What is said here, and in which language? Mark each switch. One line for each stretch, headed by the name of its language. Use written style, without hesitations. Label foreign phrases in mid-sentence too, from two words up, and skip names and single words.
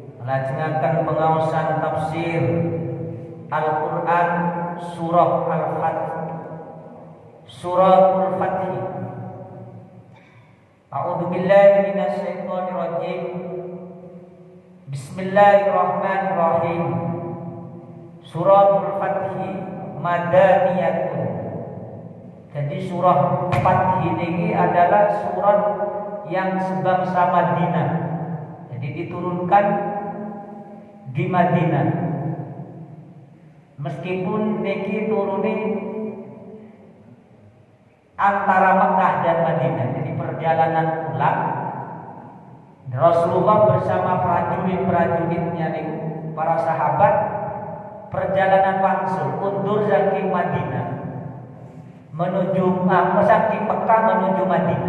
Javanese: Lajengaken pengaosan tafsir Al-Qur'an surah Al-Fath. Suratul Fath.
Arabic: أعوذ بالله من الشيطان الرجيم. بسم الله الرحمن الرحيم. سورة الفتح مدنية.
Indonesian: Jadi surah Fath ini adalah surah yang sebangsa Madinah. Jadi diturunkan di Madinah. Meskipun niki turuni antara Mekah dan Madinah, jadi perjalanan pulang Rasulullah bersama prajurit-prajuritnya nih, para sahabat, perjalanan langsung undur saking Madinah menuju saking Mekah menuju Madinah.